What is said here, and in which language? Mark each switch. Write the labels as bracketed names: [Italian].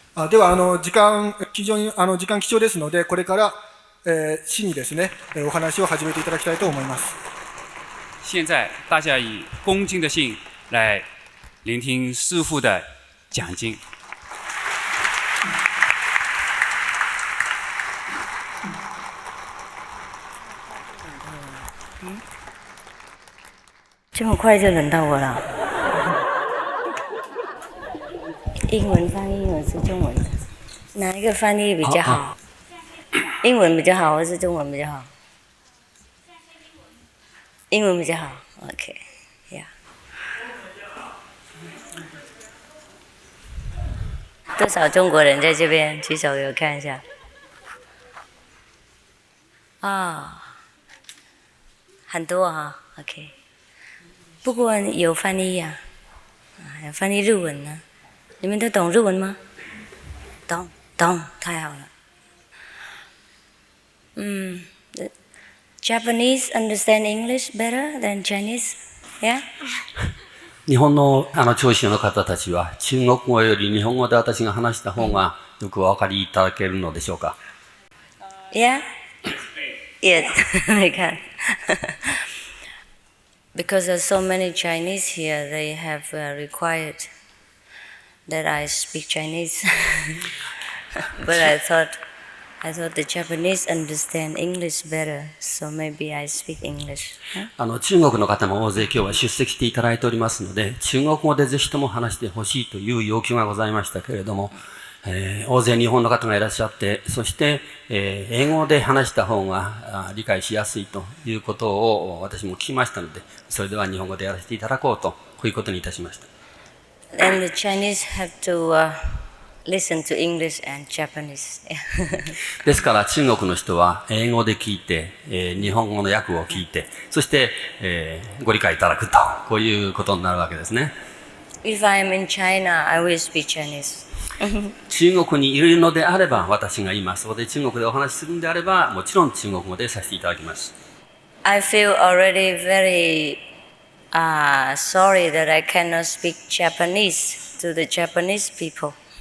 [Japanese] では時間非常に時間貴重ですので、これから、師にですねお話を始めていただきたいと思います。 [Chinese] 现在大家以恭敬的心来聆听师父的讲经。这么快就轮到我了。英文翻译还是中文？哪一个翻译比较好？英文比较好还是中文比较好？英文比较好。 OK， 呀、多少中国人在这边？举手给我看一下。很多哈。OK。不过有翻译呀，有翻译日文呢。你们都懂日文吗？懂，太好了。 [English] Japanese understand English better than Chinese? Yeah? [Japanese] 日本の聴衆の方たちは中国語より日本語で私が話した方がよくお分かりいただけるのでしょうか？ [English] Yeah? Yes. [Chinese] 你看。 [English] Because there's so many Chinese here, they have required that I speak Chinese. But I thought the Japanese understand English better, so maybe I speak English. [Japanese] 中国の方も大勢今日は出席していただいておりますので、中国語でぜひとも話してほしいという要求がございましたけれども、大勢日本の方がいらっしゃって、そして、英語で話した方が理解しやすいということを私も聞きましたので、それでは日本語でやらせていただこうと、こういうことにいたしました。 [English] And the Chinese have to listen to English and Japanese. [Japanese] ですから中国の人は英語で聞いて、日本語の訳を聞いて、そして、ご理解いただくと、こういうことになるわけですね。 [English] If I'm in China, I will speak Chinese. [Japanese] 中国にいるのであれば、私が今そこで中国でお話しするのであれば、もちろん中国語でさせていただきます。 [English] I feel already very sorry that I cannot speak Japanese to the Japanese people.